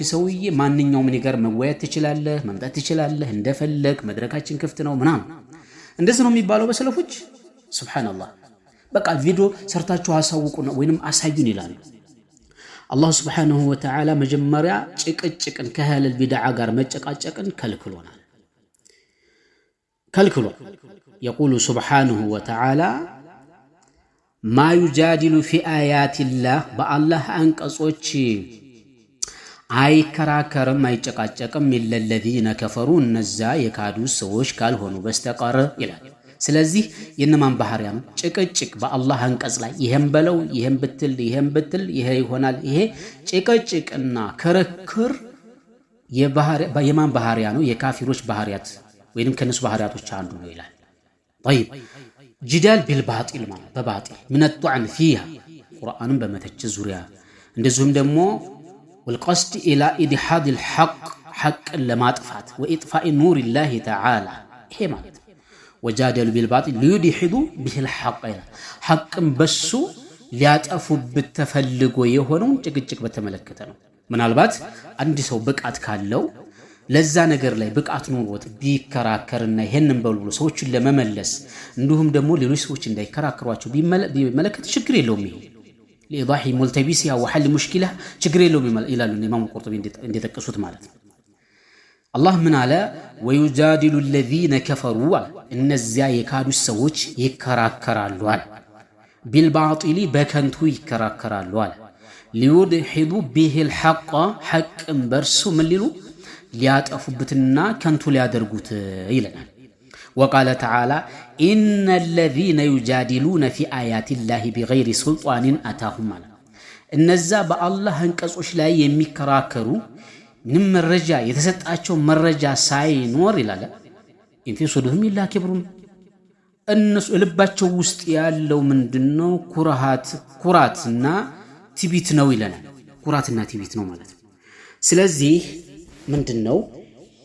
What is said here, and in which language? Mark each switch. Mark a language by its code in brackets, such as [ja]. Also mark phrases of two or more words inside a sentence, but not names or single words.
[am] ሰውዬ ማንኛውም ነገር መወያየት ትችላለህ መምጣት ትችላለህ እንደፈለክ መድረካችን ክፍት ነው ምናምን እንደዚህ ነው የሚባለው በሰለፎች ሱብሃንአላህ በቃ ቪዲዮ ሰርታችሁ አሳውቁና ወይንም አሳዩን ይላል አላህ [ar] سبحانه وتعالى [am] መጀመሪያ ጭቅጭቅን ከአህለል ቢድዓ ጋር መጨቃጨቅን ከልክሎናል [ar] يقول سبحانه وتعالى ما يجادل في آيات الله بالله [am] አንቀጾች አይከራከርም አይጨቃጨቅም [ar] للذين كفروا [am] እነዛ የካዱ ሰዎች ካልሆኑ በስተቀር ይላል ስለዚህ የነማን ባህሪያ ነው ጭቅጭቅ በአላህ አንቀጽ ላይ ይሄን በለው ይሄን ብትል ይሄ ይሆናል ይሄ ጭቅጭቅና ክርክር የማን ባህሪያ ነው የካፊሮች ባህሪያት ወይንም ከነሱ ባህሪያቶች አንዱ ነው ይላል طيب [ar] جدال بالباطل [am] ማለት በባጢል [ar] من الطعن فيها [am] ቁርአንን በመተቸ ዙሪያ እንደዚሁም ደግሞ [ar] والقصد الى ادحاض الحق [am] حق ለማጥፋት [ar] واطفاء نور الله تعالى [am] ይሄ ማለት [ar] وجادل بالباطل ليدحضوا به الحق [am] حقን በሱ ሊያጠፉበት ተፈልጎ የሆነው ጭቅጭቅ በተመለከተ ነው ምናልባት አንድ ሰው ብቃት ካለው ለዛ ነገር ላይ ብቃት ኖሮት ቢከራከርና ይሄንን በሉ ሰዎችን ለመመለስ እንዲሁም ደግሞ ሌሎች ሰዎች እንዳይከራከሯቸው ቢመለከት ችግር የለውም ይሄ [ar] لإيضاح الملتبسة وحل المشكلة [am] ችግር የለውም ይላሉ ኢማም ቁርጡቢ እንደተጠቀሱት ማለት ነው አላህ ምን አለ [ar] ويجادل الذين كفروا [am] እነዚያ የካዱ ሰዎች ይከራከራሉ አለ ቢልባጢል በከንቱ ይከራከራሉ አለ [ar] ليدحضوا به الحق [am] حق በርሱ ምን ሊሉ ሊያጠፉበትና ከንቱ ሊያደርጉት ይላል [ar] وقال تعالى ان الذين يجادلون في ايات الله بغير سلطان اتاهم [am] እነዛ በአላህ አንቀጾች ላይ የሚከራከሩ ምንም መረጃ የተሰጣቸው መረጃ ሳይኖር ይላል [ar] إن صدورهم إلا كبر [am] እነሱ ልባቸው ውስጥ ያለው ምንድነው ኩራትና ትቢት ነው ይላል ኩራትና ትቢት ነው ማለት ስለዚህ ምንድነው